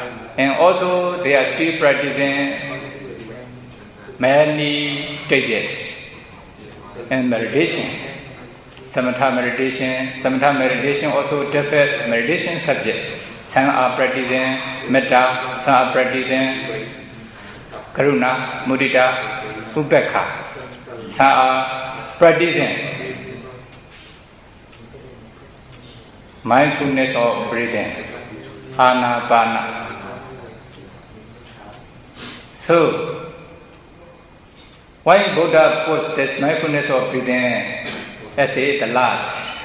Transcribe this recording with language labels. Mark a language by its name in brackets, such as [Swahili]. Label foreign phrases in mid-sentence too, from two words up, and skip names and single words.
[English] And also they are still practicing many stages in meditation. Samatha meditation also different meditation subjects. Some are practicing metta, some are practicing [Pali] karuna, mudita, ubekha. [English] Some are practicing mindfulness of breathing, anapana. So, why Buddha put this mindfulness of breathing as the last?